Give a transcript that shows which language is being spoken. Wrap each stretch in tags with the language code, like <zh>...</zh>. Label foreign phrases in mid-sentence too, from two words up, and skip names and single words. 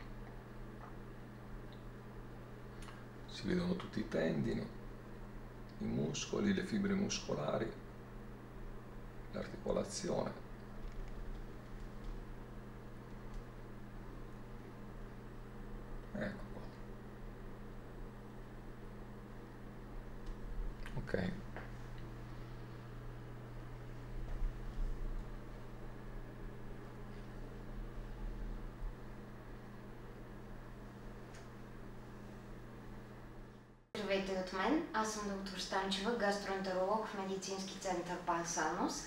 <it>Si vedono tutti i tendini, i muscoli, le fibre muscolari, l'articolazione. Ecco qua. Ok.</it> <bg>Здравейте от мен, аз съм доктор Станчева, гастроентеролог в медицински център Пансанус.</bg>